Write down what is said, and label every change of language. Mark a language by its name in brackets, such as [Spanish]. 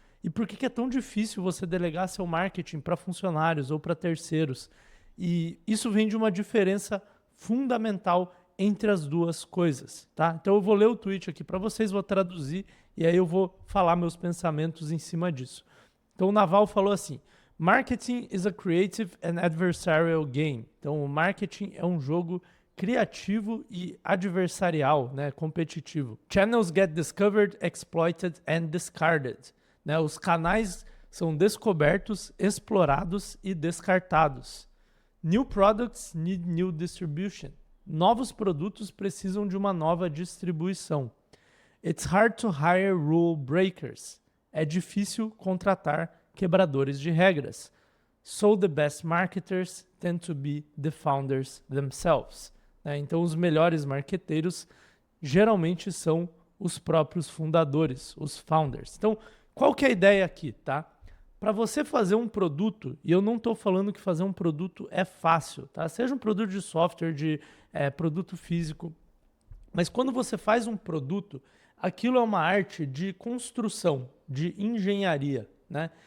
[Portuguese] E por que que é tão difícil você delegar seu marketing para funcionários ou para terceiros? E isso vem de uma diferença fundamental entre as duas coisas, tá? Então eu vou ler o tweet aqui para vocês, vou traduzir e aí eu vou falar meus pensamentos em cima disso. Então o Naval falou assim: [English] Marketing is a creative and adversarial game. [Portuguese] Então o marketing é um jogo criativo e adversarial, né, competitivo. [English] Channels get discovered, exploited and discarded. [Portuguese] Né, os canais são descobertos, explorados e descartados. [English] New products need new distribution. [Portuguese] Novos produtos precisam de uma nova distribuição. [English] It's hard to hire rule breakers. [Portuguese] É difícil contratar quebradores de regras. [English] So the best marketers tend to be the founders themselves. [Portuguese] Então os melhores marqueteiros geralmente são os próprios fundadores, os founders. Então, qual que é a ideia aqui, tá? Para você fazer um produto, e eu não estou falando que fazer um produto é fácil, tá? Seja um produto de software, de produto físico, mas quando você faz um produto, aquilo é uma arte de construção, de engenharia, né?